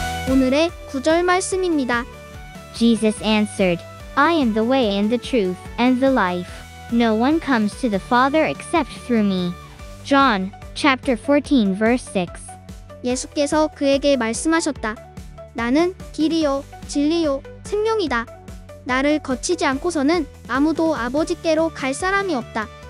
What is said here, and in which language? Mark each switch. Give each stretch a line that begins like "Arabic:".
Korean: 오늘의 구절 말씀입니다.
English: Jesus answered, I am the way and the truth and the life. No one comes to the Father except through me. John, chapter 14, verse 6.
Korean: 예수께서 그에게 말씀하셨다. 나는 길이요, 진리요, 생명이다. 나를 거치지 않고서는 아무도 아버지께로 갈 사람이 없다.